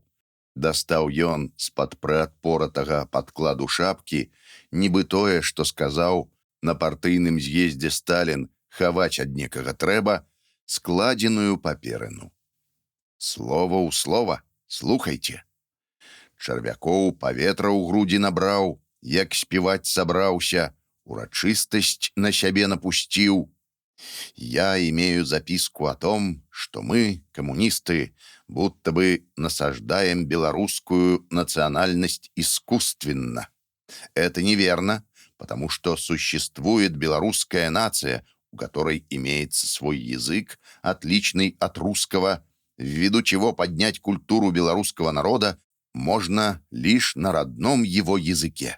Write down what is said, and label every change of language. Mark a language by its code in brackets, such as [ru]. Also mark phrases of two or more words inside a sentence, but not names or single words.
[be] Дастаў ён з-пад прыадпоратага падкладу шапкі, нібы тое, што сказаў на партыйным з'ездзе Сталін хаваць ад некага трэба, складзеную паперыну. Слова ў слова, слухайце. Чарвякоў паветра ў грудзі набраў, як спеваць сабраўся, урачыстасць на сябе напусціў. [ru] «Я имею записку о том, что мы, коммунисты, будто бы насаждаем белорусскую национальность искусственно. Это неверно, потому что существует белорусская нация, у которой имеется свой язык, отличный от русского, ввиду чего поднять культуру белорусского народа можно лишь на родном его языке».